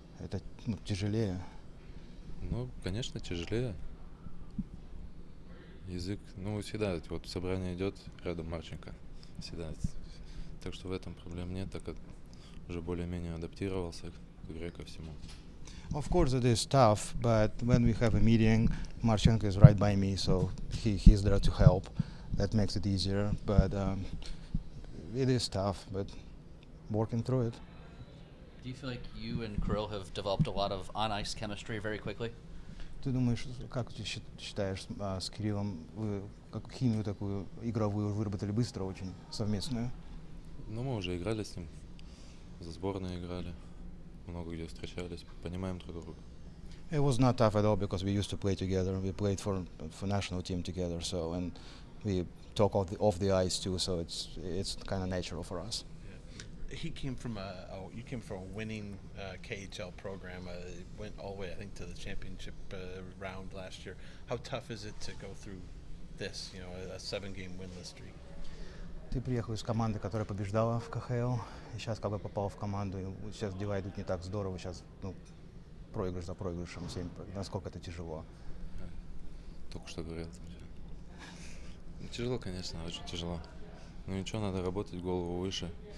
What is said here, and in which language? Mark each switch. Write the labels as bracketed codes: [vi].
[ru] Это тяжелее. Ну, конечно, тяжелее. Язык, всегда, вот собрание идет, рядом Марченко, всегда. Так что в этом проблем нет, так как уже более-менее адаптировался к игре, ко всему. [en] Of course it is tough, but when we have a meeting, Marchenko is right by me, so he's there to help. That makes it easier, but it is tough, but working through it. Do you feel like you and Kirill have developed a lot of on-ice chemistry very quickly? [ru] Ты думаешь, как ты считаешь с Кириллом, вы как химию такую игровую выработали быстро очень, совместную? Мы уже играли с ним, за сборной играли, много где встречались, понимаем друг друга. [en] It was not tough at all because we used to play together. We played for national team together, so and we talk off the ice too. So it's kind of natural for us. He came from you came from a winning KHL program. Went all the way, I think, to the championship round last year. How tough is it to go through this? A 7-game winless streak. [ru] Ты приехал из команды, которая побеждала в КХЛ, и сейчас как бы попал в команду. И сейчас дела идут не так здорово. Сейчас проигрыш за проигрышем. Насколько это тяжело? Только что говорил. Тяжело, конечно, очень тяжело. Но ничего, надо работать, голову выше.